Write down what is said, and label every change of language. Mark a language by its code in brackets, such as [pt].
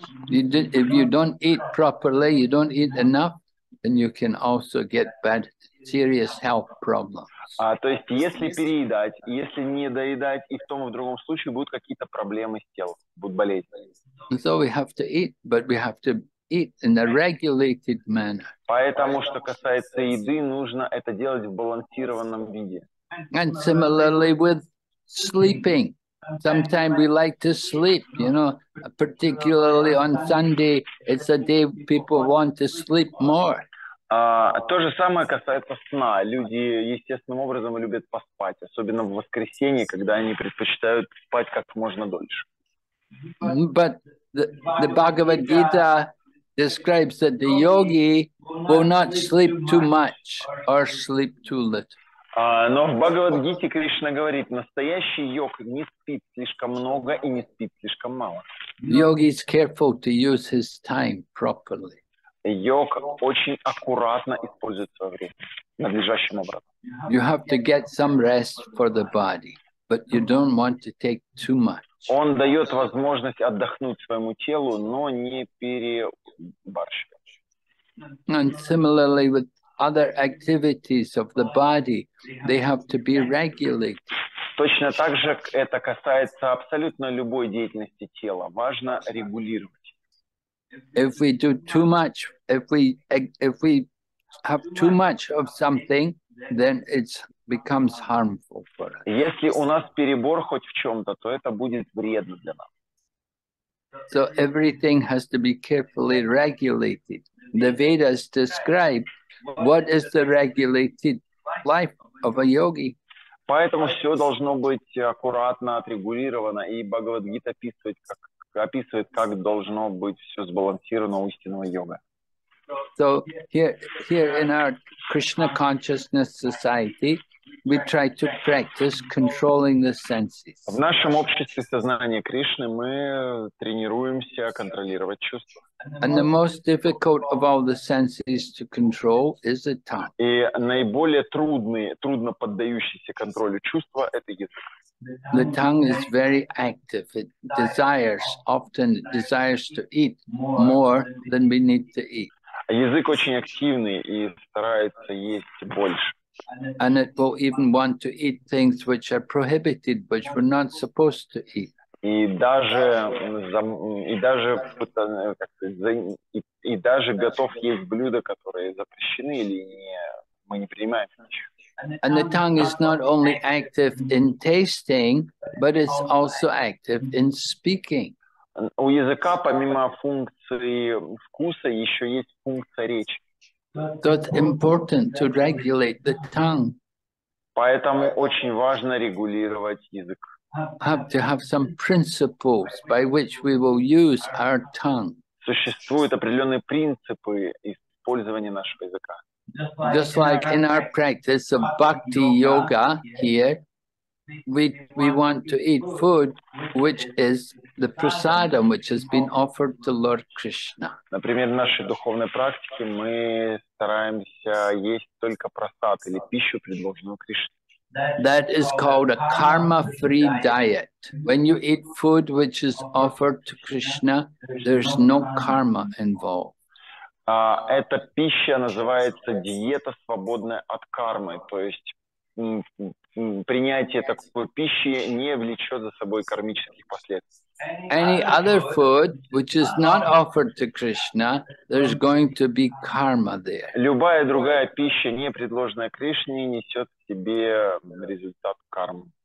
[en] If you don't eat properly, you don't eat enough, then you can also get bad, serious health problems. [ru] То есть, если переедать, если не доедать, и в том и в другом случае будут какие-то проблемы с телом, будут болезни. [en] So we have to eat, but we have to eat in a regulated manner. [ru] Поэтому, что касается еды, нужно это делать в балансированном виде. [en] And similarly with sleeping. Sometimes we like to sleep, particularly on Sunday, it's a day people want to sleep more. [ru] То же самое касается сна. Люди естественным образом любят поспать, особенно в воскресенье, когда они предпочитают спать как можно дольше. [en] But the Bhagavad Gita describes that the yogi will not sleep too much or sleep too little. [ru] Но в Бхагавад-гите Кришна говорит, настоящий йог не спит слишком много и не спит слишком мало. [en] Yogi is careful to use his time properly. [ru] Йог очень аккуратно использует свое время, надлежащим образом. [en] You have to get some rest for the body, but you don't want to take too much. [ru] Он дает возможность отдохнуть своему телу, но не перебарщивать. [en] And similarly with other activities of the body, they have to be regulated. [ru] Точно так же это касается абсолютно любой деятельности тела. Важно регулировать. [en] If we do too much, if we have too much of something, then it becomes harmful for us. [ru] Если у нас перебор хоть в чем-то, то это будет вредно для нас. [en] So everything has to be carefully regulated. The Vedas describe what is the regulated life of a yogi. [ru] Поэтому все должно быть аккуратно отрегулировано, и Бхагавад-гита описывает, как должно быть все сбалансировано у истинного йога. [en] So here in our Krishna consciousness society, we try to practice controlling the senses. [ru] В нашем обществе сознания Кришны мы тренируемся контролировать чувства. [en] And the most difficult of all the senses to control is the tongue. [ru] И наиболее трудно поддающийся контролю чувства – это язык. [en] The tongue is very active. It often desires to eat more than we need to eat. [ru] Язык очень активный и старается есть больше. [en] And it will even want to eat things which are prohibited, which we're not supposed to eat. [ru] И даже готов есть блюда, которые запрещены или мы не принимаем. [en] And the tongue is not only active in tasting, but it's also active in speaking. [ru] У языка помимо функции вкуса еще есть функция речи. [en] So it's important to regulate the tongue. [ru] Поэтому очень важно регулировать язык. [en] Have to have some principles by which we will use our tongue. [ru] Существуют определенные принципы использования нашего языка. [en] Just like in our practice of bhakti yoga here, we want to eat food which is the prasadam which has been offered to Lord Krishna. [ru] Например, в нашей духовной практике мы стараемся есть только прасад или пищу, предложенную Кришне. [en] That is called a karma-free diet. When you eat food which is offered to Krishna, there's no karma involved. [ru] Эта пища называется диета, свободная от кармы. То есть принятие такой пищи не влечет за собой кармических последствий. [en] Any other food which is not offered to Krishna, there's going to be karma there. [ru] Любая другая пища, не предложенная Кришне, несет в себе результат кармы.